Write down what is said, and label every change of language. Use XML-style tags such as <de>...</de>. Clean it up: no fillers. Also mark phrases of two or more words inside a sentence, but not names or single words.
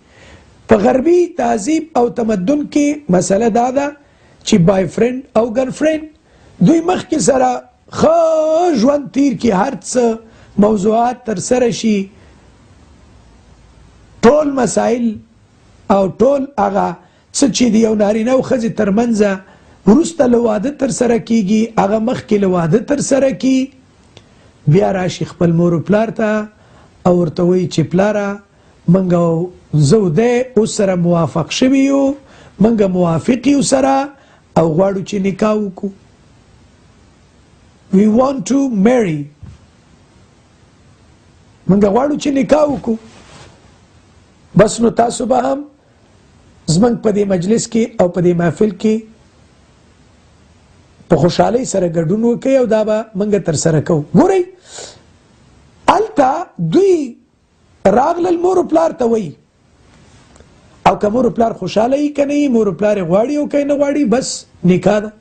<ps>په غربي تهذیب او تمدن کې مسله دا ده چې</ps> <en>boyfriend</en> <ps>او</ps> <en>girlfriend</en> <ps>دوی مخکې سره ښه ژوند تیر کړي، هر څه موضوعات ترسره شي، ټول مسائل او ټول هغه څه چې د یو نارینه او ښځې ترمنځ وروسته له واده ترسره کیږي هغه مخکې له واده ترسره کړي. بیا راشي خپل مور و پلار ته او ورته وایي چې پلاره موږ زه او دی اوس سره موافق شوي یو، موږ موافق یو سره او غواړو چې نکاح وکړو.</ps> <en>We want to marry.</en> <ps>موږ غواړو چې نکاح وکړو. بس نو تاسو به هم زموږ په دې مجلس کې او په دې محفل کې په خوشحالۍ سره ګډون وکړئ او دا به موږ ترسره کوو. ګورئ هلته دوی راغلل مور و پلار ته وایي، او که مور و پلار خوشحاله یي که نه یي، مور و پلار یې غواړي او که یې نه غواړي، بس نکاح ده.</ps>